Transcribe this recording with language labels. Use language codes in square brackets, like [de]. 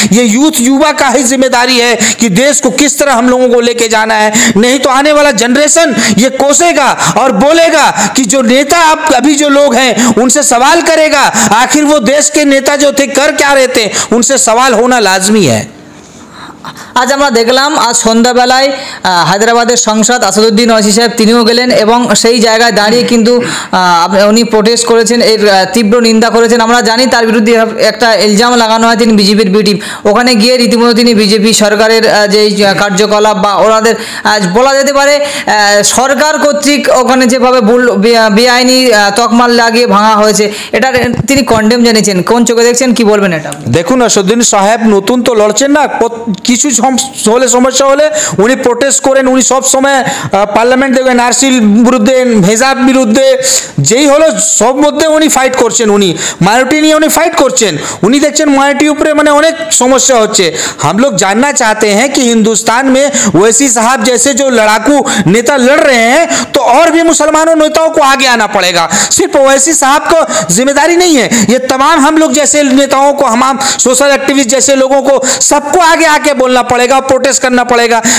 [hi] ये यूथ युवा का ही जिम्मेदारी है कि देश को किस तरह हम लोगों को लेके जाना है, नहीं तो आने वाला जनरेशन ये कोसेगा और बोलेगा कि जो नेता अब अभी जो लोग हैं उनसे सवाल करेगा, आखिर वो देश के नेता जो थे कर क्या रहे थे, उनसे सवाल होना लाजमी है। [bn] আজ আমরা দেখলাম আজ সন্ধ্যাবেলায় হায়দ্রাবাদের সাংসদ আসাদুদ্দিন ওয়াইসি সাহেব তিনিও গেলেন এবং সেই জায়গায় দাঁড়িয়ে কিন্তু উনি প্রোটেস্ট করেছেন, এর তীব্র নিন্দা করেছেন। আমরা জানি তার বিরুদ্ধে একটা ইলজাম লাগানো হয় তিনি বিজেপির বি টিম। ওখানে গিয়ে রীতিমতো তিনি বিজেপি সরকারের যে কার্যকলাপ বা ওনাদের বলা যেতে পারে সরকার কর্তৃক ওখানে যেভাবে বেআইনি তকমাল লাগিয়ে ভাঙা হয়েছে এটা তিনি কন্ডেম জানিয়েছেন। কোন চোখে দেখছেন, কি বলবেন এটা? দেখুন আসাদুদ্দিন সাহেব নতুন তো লড়ছেন না, কিছু হলে সমস্যা হলে উনি প্রোটেস্ট করেন, উনি সব সময় পার্লামেন্ট দেখবেন এনআরসির বিরুদ্ধে, হেজাব বিরুদ্ধে যেই হলো সব মধ্যে উনি ফাইট করছেন, উনি মাইনরিটি নিয়ে উনি ফাইট করছেন। উনি দেখছেন মাইনরিটি উপরে মানে অনেক সমস্যা হচ্ছে। [hi] हम लोग जानना चाहते हैं कि हिंदुस्तान में ओवैसी साहब जैसे जो लड़ाकू नेता लड़ रहे हैं तो और भी मुसलमानों नेताओं को आगे आना पड़ेगा। सिर्फ ओवैसी साहब को जिम्मेदारी नहीं है, ये तमाम हम लोग जैसे नेताओं को, हम सोशल एक्टिविस्ट जैसे लोगों को सबको आगे आके बोलना पड़ेगा, प्रोटेस्ट करना पड़ेगा।